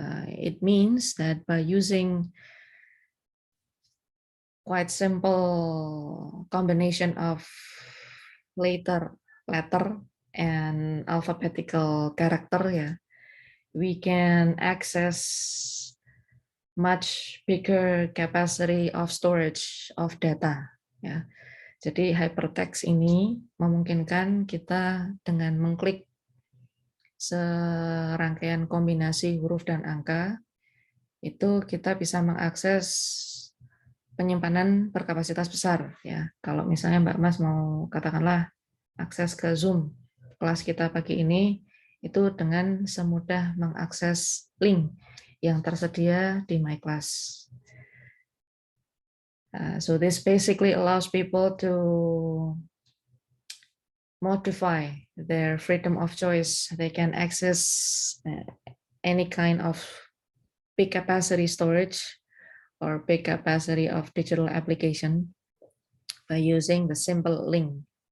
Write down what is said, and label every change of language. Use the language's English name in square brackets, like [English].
[English] It means that by using quite simple combination of letter and alphabetical character, yeah, we can access much bigger capacity of storage of data. [Indonesian] Ya. Jadi hypertext ini memungkinkan kita dengan mengklik serangkaian kombinasi huruf dan angka, itu kita bisa mengakses penyimpanan berkapasitas besar. Ya, kalau misalnya Mbak Mas mau katakanlah akses ke Zoom kelas kita pagi ini, itu dengan semudah mengakses link yang tersedia di My Class. [English] So this basically allows people to modify their freedom of choice. They can access any kind of big capacity storage or big capacity of digital application by using the simple link.